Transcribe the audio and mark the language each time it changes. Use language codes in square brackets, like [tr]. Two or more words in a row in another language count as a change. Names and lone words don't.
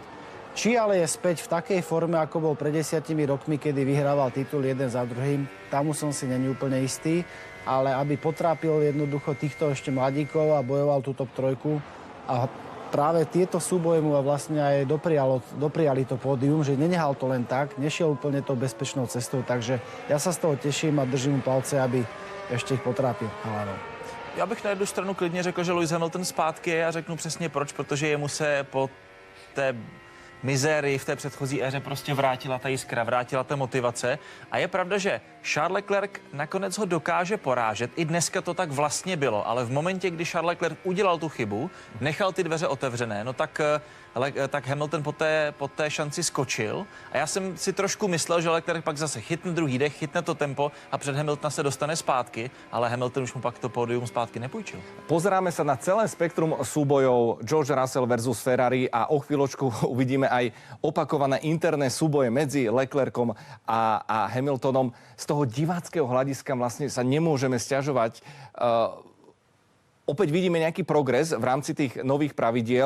[sk] Či ale je späť v takej forme, ako bol pred 10 rokmi, kedy vyhrával titul jeden za druhým, tam som si není úplne istý, ale aby potrápil jednoducho týchto ešte mladíkov a bojoval tú top trojku a práve tieto súboje mu vlastne aj dopriali to pódium, že nenehal to len tak, nešiel úplne tou bezpečnou cestou, takže ja sa z toho teším a držím mu palce, aby ešte ich potrápil hlavou. [cs] Já bych na jednu stranu klidně řekl, že Lewis Hamilton zpátky je a řeknu přesně proč, protože jemu se po té mizérii v té předchozí éře prostě vrátila ta jiskra, vrátila ta motivace. A je pravda, že Charles Leclerc nakonec ho dokáže porážet. I dneska to tak vlastně bylo, ale v momentě, kdy Charles Leclerc udělal tu chybu, nechal ty dveře otevřené, no tak Hamilton po té šanci skočil. A já jsem si trošku myslel, že Leclerc pak zase chytne druhý dech, chytne to tempo a před Hamiltona se dostane zpátky, ale Hamilton už mu pak to pódium zpátky nepůjčil. [sk] Pozeráme sa na celé spektrum súbojov George Russell versus Ferrari a o chvíľočku uvidíme aj opakované interné súboje medzi Leclercom a Hamiltonom. Z toho diváckeho hľadiska vlastne sa nemôžeme sťažovať. Opäť vidíme nejaký progres v rámci tých nových pravidiel.